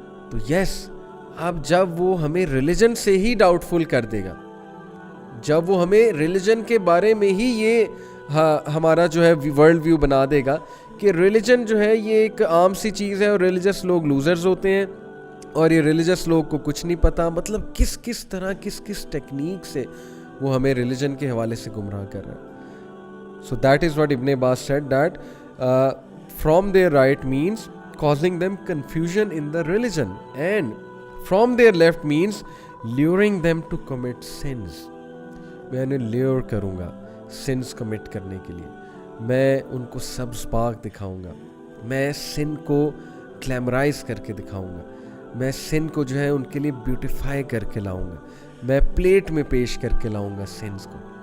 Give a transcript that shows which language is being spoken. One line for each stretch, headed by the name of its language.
Urdu: تو یس, اب جب وہ ہمیں ریلیجن سے ہی ڈاؤٹ فل کر دے گا, جب وہ ہمیں ریلیجن کے بارے میں ہی یہ ہمارا جو ہے ورلڈ ویو بنا دے گا کہ ریلیجن جو ہے یہ ایک عام سی چیز ہے, اور ریلیجس لوگ لوزرز ہوتے ہیں, اور یہ ریلیجس لوگ کو کچھ نہیں پتا, مطلب کس طرح کس ٹیکنیک سے وہ ہمیں ریلیجن کے حوالے سے گمراہ کر رہا ہے.
English: So that is what Ibn Abbas said, that from there right means causing them confusion in the religion, and from their left means luring them to commit sins.
Urdu: میں انہیں لیور کروں گا sins commit کرنے کے لیے, میں ان کو سبز باغ دکھاؤں گا, میں sin کو گلیمرائز کر کے دکھاؤں گا, میں sin کو جو ہے ان کے لیے بیوٹیفائی کر کے لاؤں گا, میں پلیٹ میں پیش کر کے لاؤں گا sins کو.